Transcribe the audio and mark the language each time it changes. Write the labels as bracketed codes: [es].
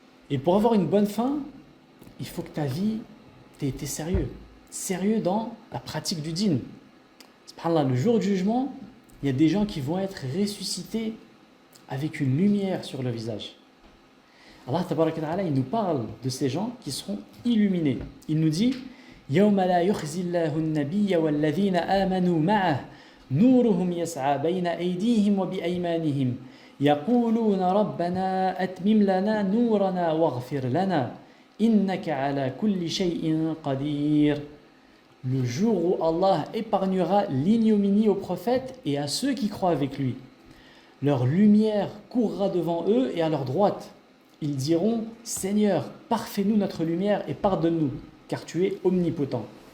[fr] Et pour avoir une bonne fin, il faut que ta vie, tu aies été sérieux. Sérieux dans la pratique du dîn. Subhanallah, le jour du jugement, il y a des gens qui vont être ressuscités avec une lumière sur le visage. Allah tabaraka ta'ala, il nous parle de ces gens qui seront illuminés. Il nous dit: [ar] يوم لا يخزي الله النبي والذين آمنوا معه نورهم يسعى بين أيديهم وبأيمانهم يقولون ربنا أتمم لنا نورنا واغفر لنا إنك على كل شيء قدير. [fr] le jour où Allah épargnera l'ignominie aux prophètes et à ceux qui croient avec lui. Leur lumière courra devant eux et à leur droite. Ils diront, Seigneur, parfais-nous notre lumière et pardonne-nous, car tu es omnipotent.